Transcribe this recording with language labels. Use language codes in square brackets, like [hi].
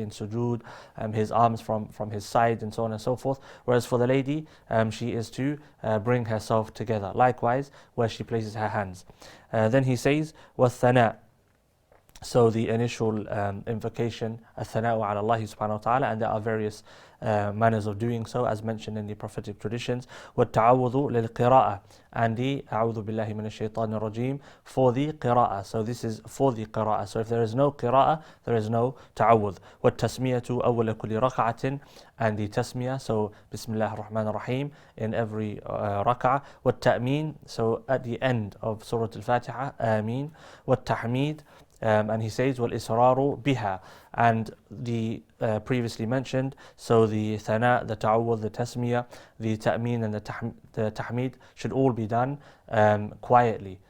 [en] in sujood, his arms from his side and so on and so forth, whereas for the lady she is to bring herself together, likewise where she places her hands. Then he says وَالثَّنَاء, so the initial invocation, [ar] الثَّنَاءُ عَلَى اللَّهِ [en] subhanahu wa ta'ala, and there are various manners of doing so as mentioned in the prophetic traditions. [ar] وَالتَّعَوُّذُ لِلْقِرَاءَ, [en] and the [ar] أعوذ بالله من الشيطان الرجيم [en] for the qira'ah. So this is for the qira'ah. So if there is no qira'ah, there is no ta'awudh. [ar] وَالتَّسْمِيَةُ أَوَّلَ كُلِّ رَكَعَةٍ, [en] and the tasmiyah, so Bismillah ar-Rahman ar-Rahim in every rak'ah. وَالتَّأْمِين, so at the end of Surah Al-Fatiha, Ameen. وَالتَّحْمِيد, and he says [ar] وَالْإِسْرَارُ بِهَا, [en] and the previously mentioned, so the thana, the ta'awudh, the tasmiyah, the ta'meen and the tahmid should all be done quietly.